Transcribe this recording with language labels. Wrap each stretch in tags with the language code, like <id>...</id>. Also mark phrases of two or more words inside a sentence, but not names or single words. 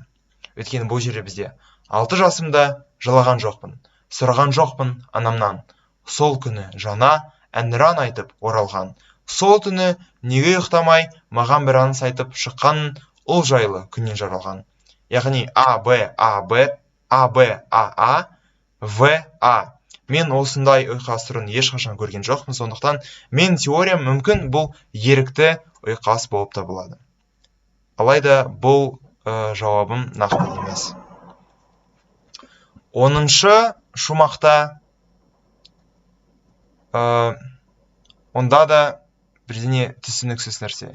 <kk>Өйткені бұл жерде бізде 6 жасымда жылаған жоқпын, сұраған жоқпын анамнан. Сол күні жана әнұран айтып оралған. Сол түні неге ұйықтамай маған бір аңыз айтып шыққанын ол жайлы күннен жаралған. Яғни А, Б, А, Б, А, Б, А, А, В, А. Мен осындай ұйқас түрін ешқашан көрген жоқпын, сондықтан мен теориям мүмкін бұл ерікті ұйқас болып табылады. Алайда бұл жауабым нақты емес. 10-шы шумақта онда да бірдеңе түсініксіз нәрсе.</kk>